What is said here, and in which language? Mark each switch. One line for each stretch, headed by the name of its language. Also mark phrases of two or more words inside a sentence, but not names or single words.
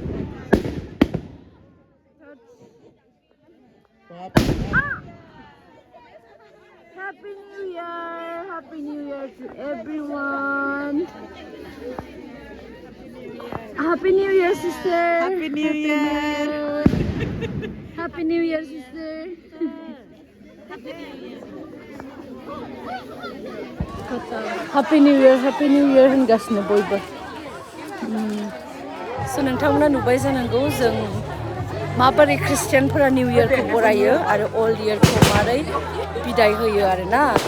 English: Happy New Year to everyone. Happy New Year, sister. Happy New Year. Happy New Year, sister. Happy New Year
Bodo: होनगासिनो बयबो सो नोंथांमोना नुबाय जानांगौ जों माबोरै ख्रिस्टियानफोरा
English: new year
Bodo: बरायो आरो
English: old year
Bodo: मारै बिदाय होयो आरोना